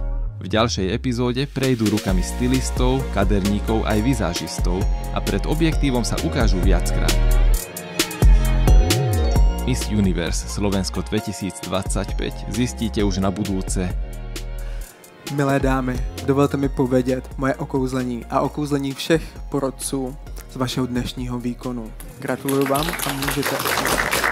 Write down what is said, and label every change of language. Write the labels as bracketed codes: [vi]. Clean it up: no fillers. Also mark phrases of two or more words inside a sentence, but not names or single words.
[sk] V ďalšej epizóde prejdú rukami stylistov, kaderníkov aj vizážistov a pred objektívom sa ukážu viackrát. Miss Universe Slovensko 2025 zistíte už na budúce. [cs] Milé dámy, dovolte mi povědět moje okouzlení a okouzlení všech porodců z vašeho dnešního výkonu. Gratuluju vám a můžete